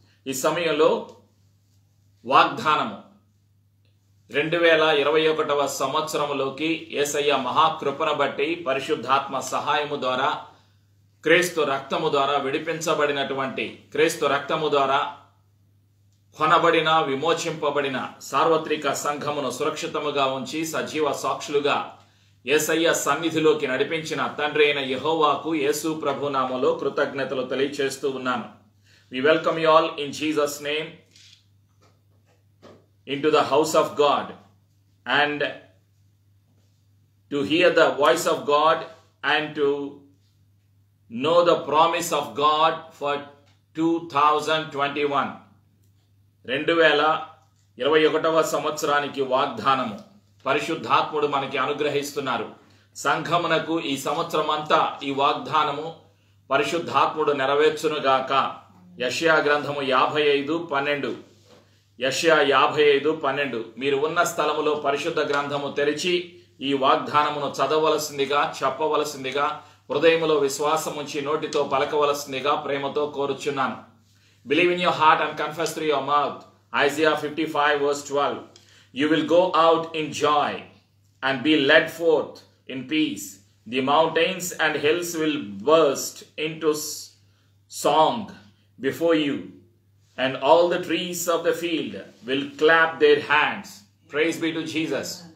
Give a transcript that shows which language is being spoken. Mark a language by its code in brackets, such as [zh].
[te] ఈ సమయంలో వాగ్దానము 2021వ సంవత్సరములోకి యేసయ్య మహాకృపను బట్టి పరిశుద్ధాత్మ సహాయము ద్వారా క్రీస్తు రక్తము ద్వారా విడిపించబడినటువంటి, క్రీస్తు రక్తము ద్వారా కొనబడిన, విమోచింపబడిన సార్వత్రిక సంఘమును సురక్షితముగా ఉంచి సజీవ సాక్షులుగా యేసయ్య సన్నిధిలోకి నడిపించిన తండ్రి అయిన యెహోవాకు యేసు ప్రభు నామములో కృతజ్ఞతలు తెలియజేస్తూ ఉన్నాను. [en] We welcome you all in Jesus' name into the house of God and to hear the voice of God and to know the promise of God for 2021. [te] 2021వ సంవత్సరానికి వాగ్దానము పరిశుద్ధాత్ముడు మనకి అనుగ్రహిస్తున్నారు. సంఘమునకు ఈ సంవత్సరం అంతా ఈ వాగ్దానము పరిశుద్ధాత్ముడు నెరవేర్చునుగాక. యెషయా గ్రంథము 55:12. యెషయా 55:12. మీరు ఉన్న స్థలములో పరిశుద్ధ గ్రంథము తెరిచి ఈ వాగ్దానమును చదవవలసిందిగా, చెప్పవలసిందిగా, హృదయములో విశ్వాసం ఉంచి నోటితో పలకవలసిందిగా ప్రేమతో కోరుచున్నాను. [en] Believe in your heart and confess through your mouth. Isaiah 55:12. You will go out in joy and be led forth in peace. The mountains and hills will burst into song before you, and all the trees of the field will clap their hands. Praise be to Jesus.